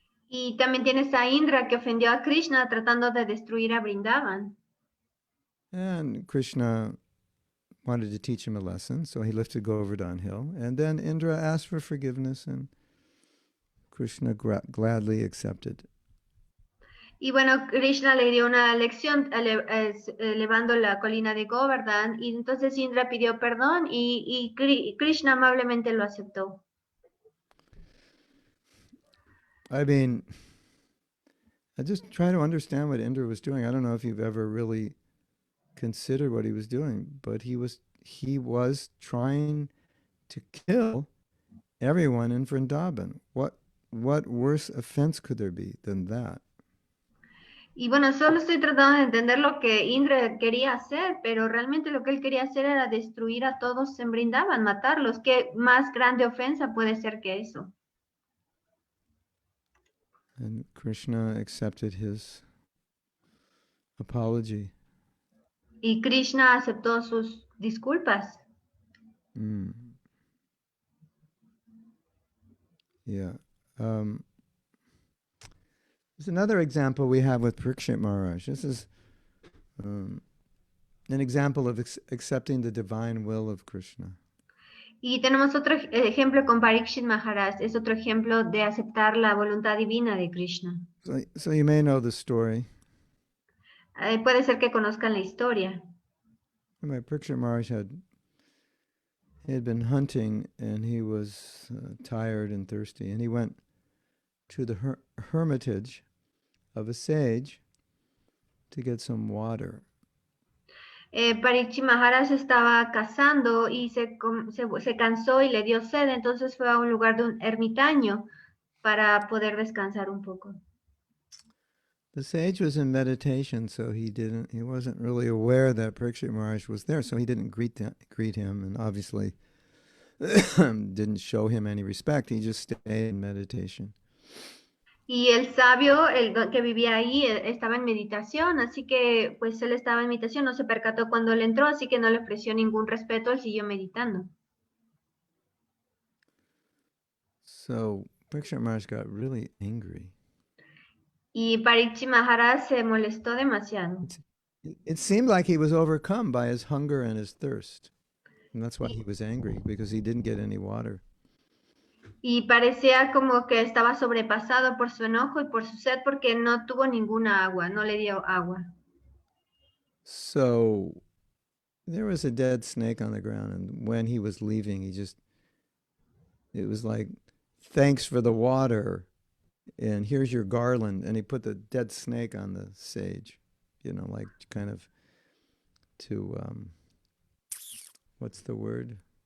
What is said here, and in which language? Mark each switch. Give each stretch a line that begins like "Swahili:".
Spanish: Y también tienes a Indra, que ofendió a Krishna tratando de destruir a Vrindavan.
English: And Krishna wanted to teach him a lesson, so he lifted Govardhan Hill. And then Indra asked for forgiveness, and Krishna gladly accepted.
Spanish: Y bueno, Krishna le dio una lección elevando la colina de Govardhan, y entonces Indra pidió perdón y Krishna amablemente lo aceptó.
English: I mean, I just try to understand what Indra was doing. I don't know if you've ever really considered what he was doing, but he was trying to kill everyone in Vrindavan. What worse offense could there be than that?
Spanish: Y bueno, solo estoy tratando de entender lo que Indra quería hacer, pero realmente lo que él quería hacer era destruir a todos en Brindavan, matarlos. ¿Qué más grande ofensa puede ser que eso?
English: And Krishna accepted his apology.
Spanish: Y Krishna aceptó sus disculpas. Mm.
English: Yeah. There's another example we have with Parikshit Maharaj. This is an example of accepting the divine will of Krishna.
Spanish: Y tenemos otro ejemplo con Parikshit Maharaj. Es otro ejemplo de aceptar la voluntad divina de Krishna.
English: So you may know the story.
Spanish: Puede ser que conozcan la historia.
English: Parikshit Maharaj he had been hunting and he was tired and thirsty, and he went to the hermitage of a sage to get some water.
Spanish: Parikshit Maharaj estaba cazando y se cansó y le dio sed, entonces fue a un lugar de un ermitaño para poder descansar un poco.
English: The sage was in meditation, so he wasn't really aware that Parikshit Maharaj was there, so he didn't greet him, and obviously didn't show him any respect. He just stayed in meditation.
Spanish: Y el sabio, el que vivía ahí, estaba en meditación, así que pues él estaba en meditación, no se percató cuando él entró, así que no le ofreció ningún respeto, él siguió meditando.
English: So Parikshit Maharaj got really angry.
Spanish: Y Parikshit Maharaj se molestó demasiado.
English: It seemed like he was overcome by his hunger and his thirst. And that's why he was angry, because he didn't get any water.
Spanish: Y parecía como que estaba sobrepasado por su enojo y por su sed porque no tuvo ninguna agua, no le dio agua.
English: So there was a dead snake on the ground, and when he was leaving, it was like, thanks for the water, and here's your garland, and he put the dead snake on the sage, like kind of to, what's the word?